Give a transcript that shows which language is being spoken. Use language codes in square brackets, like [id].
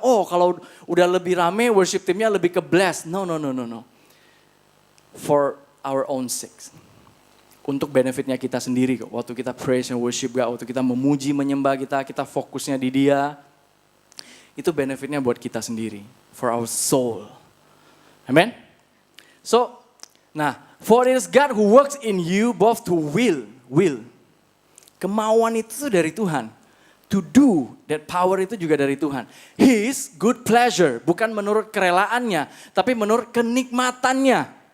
[id] Oh kalau udah lebih rame worship teamnya lebih ke bless. No. [en] For our own sake. [id] Untuk benefitnya kita sendiri kok. Waktu kita [en] praise and worship God, [id] waktu kita memuji, menyembah kita fokusnya di Dia. Itu benefitnya buat kita sendiri. [en] For our soul. Amen? So, for it is God who works in you both to will. [id] Kemauan itu dari Tuhan. [en] To do, that power [id] itu juga dari Tuhan. [en] His good pleasure, [id] bukan menurut kerelaannya, tapi menurut kenikmatannya.